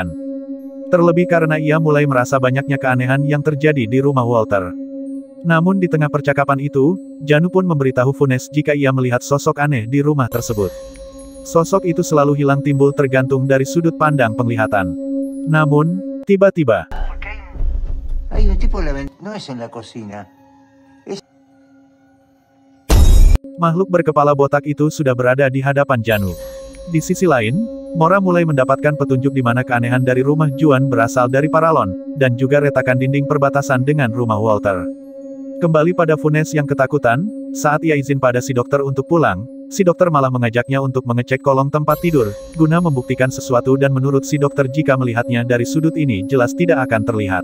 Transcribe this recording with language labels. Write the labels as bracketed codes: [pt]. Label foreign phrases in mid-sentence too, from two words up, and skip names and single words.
[id] Terlebih karena ia mulai merasa banyaknya keanehan yang terjadi di rumah Walter. Namun di tengah percakapan itu, Janu pun memberitahu Funes jika ia melihat sosok aneh di rumah tersebut. Sosok itu selalu hilang timbul tergantung dari sudut pandang penglihatan. Namun, tiba-tiba, [es] hay un tipo no es en la cocina. [id] makhluk berkepala botak itu sudah berada di hadapan Janu. Di sisi lain, Mora mulai mendapatkan petunjuk di mana keanehan dari rumah Juan berasal dari paralon, dan juga retakan dinding perbatasan dengan rumah Walter. Kembali pada Funes yang ketakutan, saat ia izin pada si dokter untuk pulang, si dokter malah mengajaknya untuk mengecek kolong tempat tidur, guna membuktikan sesuatu dan menurut si dokter jika melihatnya dari sudut ini jelas tidak akan terlihat.